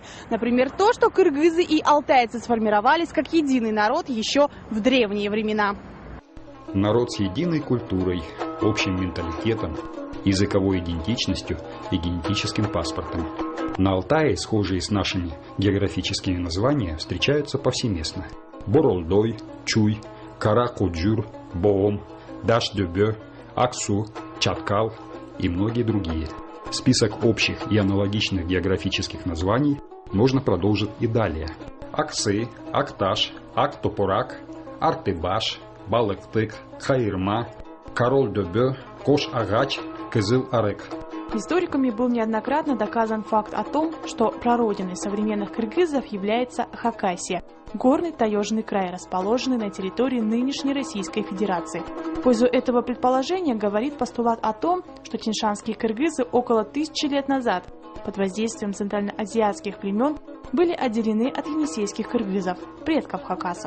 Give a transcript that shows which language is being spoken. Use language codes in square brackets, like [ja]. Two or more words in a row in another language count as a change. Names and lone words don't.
[ru] Например, то, что кыргызы и алтайцы сформировались как единый народ еще в древние времена. Народ с единой культурой, общим менталитетом, языковой идентичностью и генетическим паспортом. На Алтае схожие с нашими географическими названия встречаются повсеместно. Боролдой, Чуй, Кара-Куджур, Боом, Даш-Дюбе, Аксу, Чаткал и многие другие. Список общих и аналогичных географических названий можно продолжить и далее. Аксы, Акташ, Актопорак, Артыбаш, Балыктык, Хайырма, Король-Дюбе, Кош-Агач, Кызыл-Арык. Историками был неоднократно доказан факт о том, что прародиной современных кыргызов является Хакасия, горный таежный край, расположенный на территории нынешней Российской Федерации. В пользу этого предположения говорит постулат о том, что тиньшанские кыргызы около 1000 лет назад под воздействием центральноазиатских племен были отделены от енисейских кыргызов, предков хакасов.